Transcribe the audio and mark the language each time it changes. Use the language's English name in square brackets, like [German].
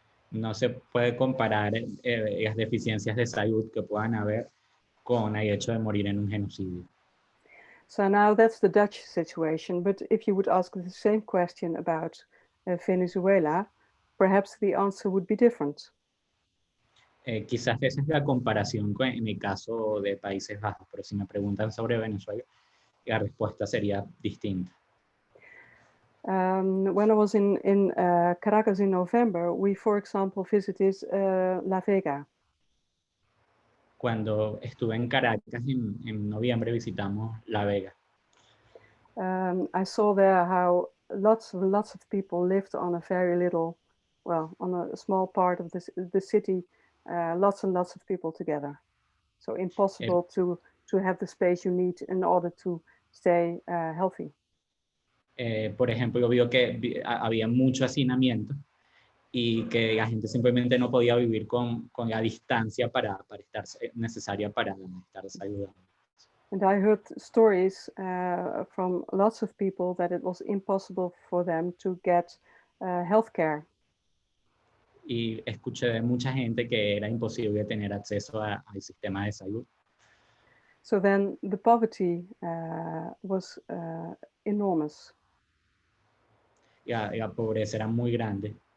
[Spanish] No se puede comparar las deficiencias de salud que puedan haber con el hecho de morir en un genocidio. [English] So now that's the Dutch situation, but if you would ask the same question about Venezuela, perhaps the answer would be different. [Spanish] Quizás esa es la comparación en el caso de Países Bajos, pero si me preguntan sobre Venezuela, la respuesta sería distinta. [English] When I was in Caracas in November, we, for example, visited La Vega. [Spanish] Cuando estuve en Caracas en noviembre visitamos La Vega. [English] I saw there how lots of people lived on a very little, well, on a small part of the city, lots and lots of people together. So impossible to have the space you need in order to stay healthy. [Spanish] Por ejemplo, yo vi que había mucho hacinamiento y que la gente simplemente no podía vivir con la distancia para estar necesaria para estar saludable. [English] And I heard stories from lots of people that it was impossible for them to get health care. [Spanish] Y escuché de mucha gente que era imposible tener acceso al sistema de salud. [English] So then the poverty was enormous. [Spanish] La pobreza era muy grande.